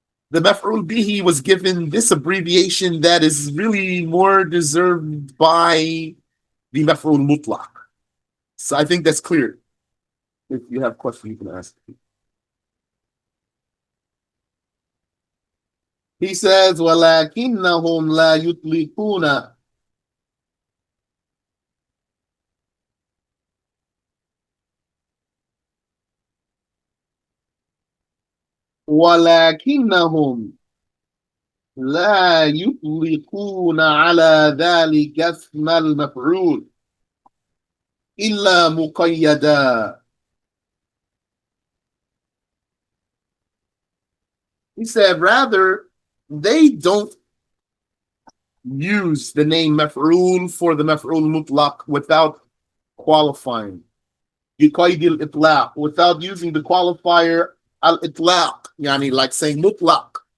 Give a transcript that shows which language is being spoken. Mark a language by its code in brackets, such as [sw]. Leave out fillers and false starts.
[en] The maf'ul bihi was given this abbreviation that is really more deserved by the maf'ul mutlaq. So I think that's clear. If you have questions, you can ask. He says, [ar] وَلَكِنَّهُمْ لَا يُطْلِقُونَ ولكنهم لا يطلقون على ذلك اسم المفعول إلا مقيدا. [en] He said, rather, they don't use the name maf'ul for the maf'ul mutlaq without qualifying. [ar] بقيد الإطلاق, [en] without using the qualifier al-itlaq, yani like saying mutlaq.